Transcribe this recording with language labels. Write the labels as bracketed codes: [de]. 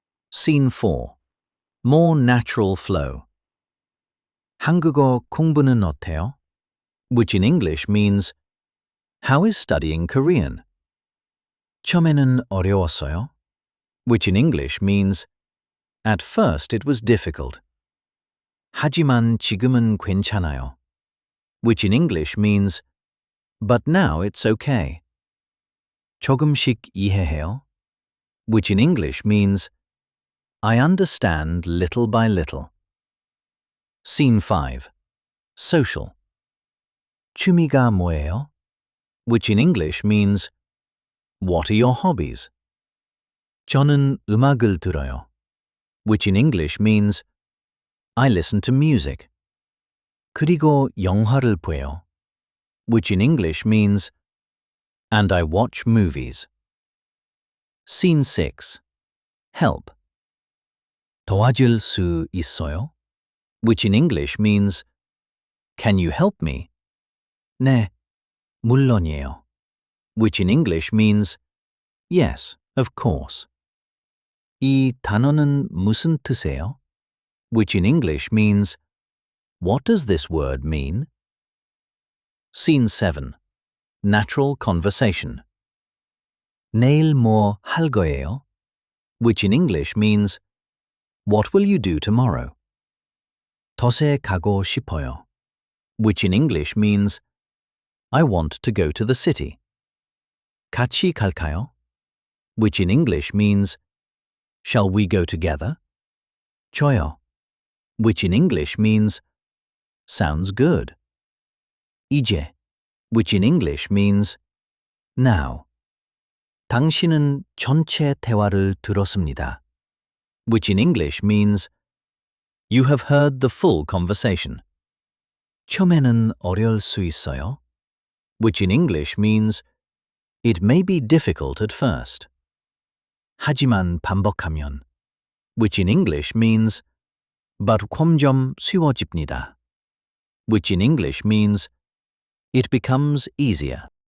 [en] Scene 4. More natural flow. [ko] 한국어 공부는 어때요? [en] Which in English means, how is studying Korean? [ko] 처음에는 어려웠어요. [en] Which in English means, at first it was difficult. [ko] 하지만 지금은 괜찮아요. [en] Which in English means, but now it's okay. [ko] 조금씩 이해해요. [en] Which in English means, I understand little by little. Scene 5. Social. [ko] 취미가 뭐예요? [en] Which in English means, what are your hobbies? [ko] 저는 음악을 들어요. [en] Which in English means, I listen to music. [ko] 그리고 영화를 봐요. [en] Which in English means, and I watch movies. Scene 6. Help. [ko] 도와줄 수 있어요? [en] Which in English means, can you help me? [ko] 네, 물론이에요. [en] Which in English means, yes, of course. [ko] 이 단어는 무슨 뜻이에요? [en] Which in English means, what does this word mean? Scene 7. Natural conversation. [ko] 내일 뭐 할 거예요? [en] Which in English means, what will you do tomorrow? [ko] 덫에 가고 싶어요. [en] Which in English means, I want to go to the city. [ko] 같이 갈까요? [en] Which in English means, shall we go together? [ko] 좋아요. [en] Which in English means, sounds good. [ko] 이제, [en] which in English means, now. [ko] 당신은 전체 대화를 들었습니다. [en] Which in English means, you have heard the full conversation. [ko] 처음에는 어려울 수 있어요. [en] Which in English means, it may be difficult at first. [ko] 하지만 반복하면, [en] which in English means, but [ko] 점점 쉬워집니다. [en] Which in English means, it becomes easier.